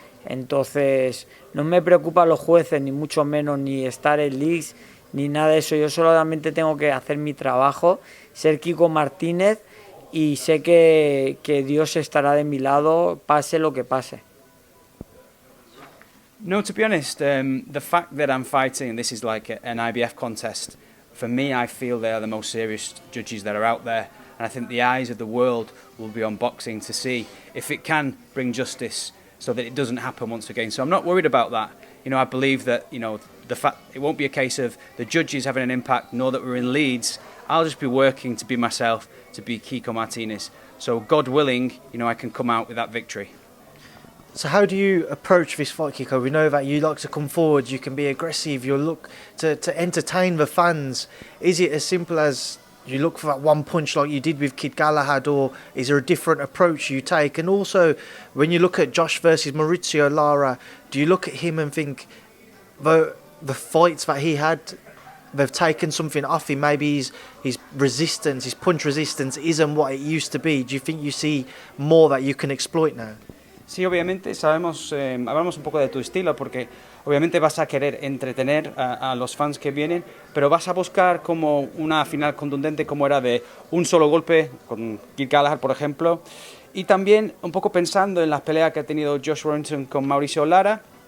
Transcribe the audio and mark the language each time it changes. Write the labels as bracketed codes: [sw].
[es] Entonces no me preocupan los jueces, ni mucho menos, ni estar en leagues, ni nada de eso. Yo solamente tengo que hacer mi trabajo, ser Kiko Martínez, y sé que Dios estará de mi lado, pase lo que pase. [en] No, to be honest, the fact that I'm fighting, this is like an IBF contest, for me I feel they are the most serious judges that are out there, and I think the eyes of the world will be on boxing to see if it can bring justice so that it doesn't happen once again. So I'm not worried about that. I believe that, the fact it won't be a case of the judges having an impact, nor that we're in leads. I'll just be working to be myself, to be Kiko Martínez. So God willing, I can come out with that victory. So how do you approach this fight, Kiko? We know that you like to come forward, you can be aggressive, you look to entertain the fans. Is it as simple as you look for that one punch like you did with Kid Galahad, or is there a different approach you take? And also, when you look at Josh versus Maurizio Lara, do you look at him and think the fights that he had, they've taken something off him? Maybe his resistance, his punch resistance isn't what it used to be. Do you think you see more that you can exploit now? [es] Sí, obviamente hablamos un poco de tu estilo, porque obviamente vas a querer entretener a los fans que vienen, pero vas a buscar como una final contundente como era de un solo golpe, con Kid Galahad, por ejemplo, y también un poco pensando en las peleas que ha tenido Josh Warrington con Mauricio Lara.